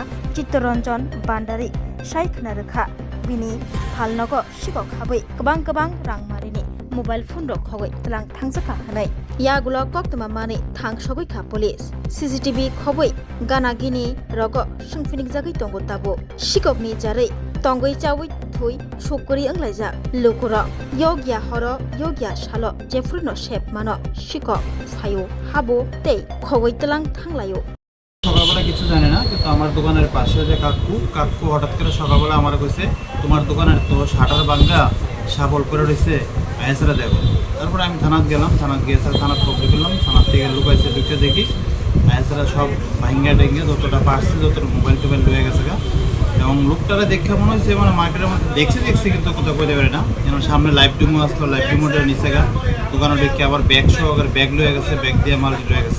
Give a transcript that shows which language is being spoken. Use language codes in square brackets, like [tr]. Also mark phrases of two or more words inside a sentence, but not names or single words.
[trp] Chittoranjan bandari shaikna rekha bini falnogo shikok habai kabang rangmarini [en] mobile phone [trp] rok khogoi telang thangjaka hanai yagulo koktama mani thangsogoi kha police CCTV khoboi gana gini rogo sungfinik jagai tongo tabo shikokni jarei tongoi chawui thui sokori anglaija lokura yogya horo yogya shalo jefurno shep mano shikok phayo habo tei khogoi telang thanglayo [bn] সকালবেলা কিছু জানে না কিন্তু আমার দোকানের পাশে যে কাকু হঠাৎ করে সকালবেলা আমার কইছে তোমার দোকানের তো শাটার ভাঙা সাবল করে রয়েছে আইসারা দেখো তারপরে আমি থানাত গেলাম থানাত গিয়ে থানাত খবর করলাম থানার থেকে লুকাইছে ঢুকে দেখি আইসারা সব ভাঙ্গা ডেঙ্গে যতটা পারছে যতটা মোবাইল টোবাইল লয়ে গেছে এবং লোকটারা দেখে মনে হচ্ছে মানে মার্কেটের মধ্যে দেখছি কিন্তু কোথাও কইতে পারে না যেন সামনে [en] live demo [bn] আসলো [en] live demoটা [bn] নিচে দোকানে দেখে আবার ব্যাগ সহকারে ব্যাগ লয়ে গেছে ব্যাগ দিয়ে মাল লয়ে গেছে